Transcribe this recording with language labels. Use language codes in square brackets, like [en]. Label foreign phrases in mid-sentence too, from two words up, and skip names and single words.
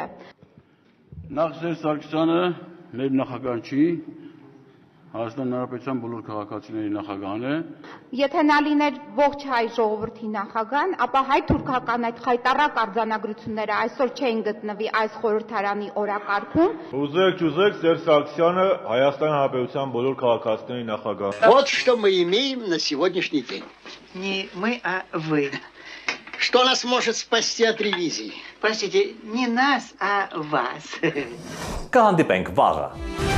[hy] Նախ Սերժ Սարգսյանը մեր նախագահն չի, Հայաստան Հանրապետության բոլոր քաղաքացիների նախագահն է։ Եթե նա լիներ ողջ հայ ժողովրդի նախագահն, ապա հայ-թուրքական այդ խայտառակ արձանագրությունները այսօր չէին գտնվի այս խորհրդարանի օրակարգում։ Ուզեք չուզեք Սերժ Սարգսյանը Հայաստան Հանրապետության բոլոր քաղաքացիների նախագահ։ [ru] Вот что мы имеем на сегодняшний день. Не мы, а вы. Что нас может спасти от ревизии? Простите, не нас, а вас. [hy] Կհանդիպենք վաղը։